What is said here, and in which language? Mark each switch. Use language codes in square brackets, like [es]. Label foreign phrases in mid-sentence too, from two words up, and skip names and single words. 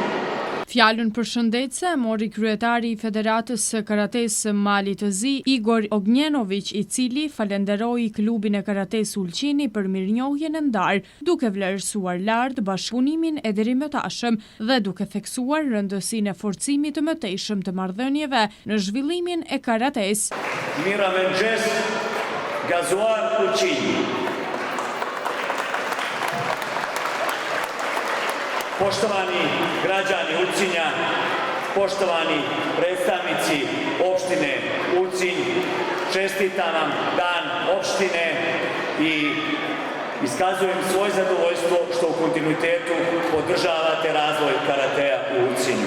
[sq] Fjalën përshëndetëse mori kryetari i Federatës së Karates së Malit të Zi, Igor Ognjenović, i cili falenderoi klubin e karates Ulqini për mirënjohjen e ndarë, duke vlerësuar lart bashkëpunimin e deri-më-tashëm dhe duke theksuar rëndësinë e forcimit të mëtejshëm të marrëdhënieve në zhvillimin e karates. Mira mëngjes, gazuar Ulqini. [sr] Poštovani građani Ulcinja, poštovani predstavnici opštine Ulcinj, čestitam vam dan opštine i iskazujem svoje zadovoljstvo što u kontinuitetu podržavate razvoj karatea u Ulcinju.